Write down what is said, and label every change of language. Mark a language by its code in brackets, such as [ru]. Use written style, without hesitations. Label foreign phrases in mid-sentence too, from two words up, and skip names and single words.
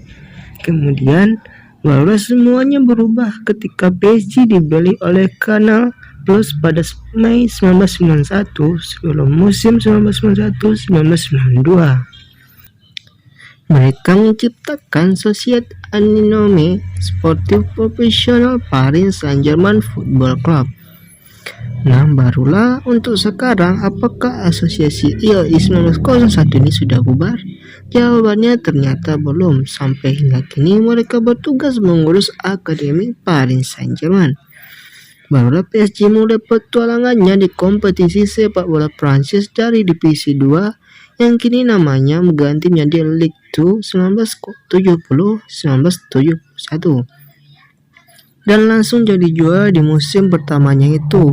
[id] Kemudian barulah semuanya berubah ketika PSG dibeli oleh Canal Plus pada Mei 1991 sebelum musim 1991-1992. Mereka menciptakan Société Anonyme Sportive Professionnelle Paris Saint-Germain Football Club. Nah, barulah untuk sekarang apakah asosiasi IOI 1901 ini sudah bubar? Jawabannya ternyata belum. Sampai hingga kini mereka bertugas mengurus Akademi Paris Saint-Germain. Barulah PSG mulai petualangannya di kompetisi sepak bola Prancis dari divisi 2 yang kini namanya mengganti menjadi Ligue 2 1970-1971 dan langsung jadi juara di musim pertamanya itu.